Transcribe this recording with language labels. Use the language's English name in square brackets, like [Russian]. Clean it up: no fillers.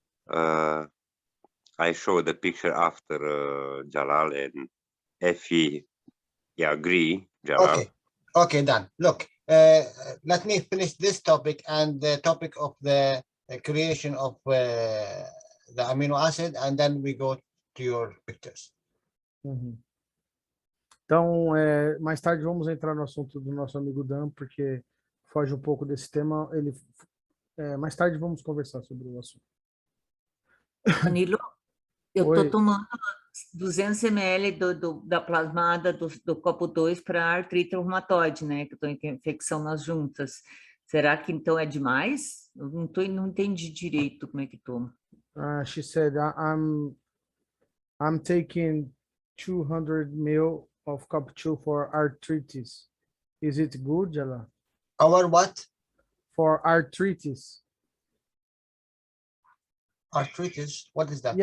[English] I show the picture after Jalal, and if he agree, Jalal. Okay, done. Look, let me finish this topic and the topic of the creation of the amino acid, and then we go to your pictures. [Portuguese] Então, mais tarde vamos entrar no assunto do nosso amigo Dan, porque foge um pouco desse tema. Mais tarde vamos conversar sobre o assunto. Danilo, eu Oi. estou tomando 200 ml da plasmada do copo 2 para artrite reumatoide, né? Que eu estou com infecção nas juntas. Será que então é demais? Eu não entendi direito como é que toma. [English] She said, I'm taking 200 ml of cup 2 for arthritis. Is it good, Jalal? Our what? For arthritis. Arthritis? What is that?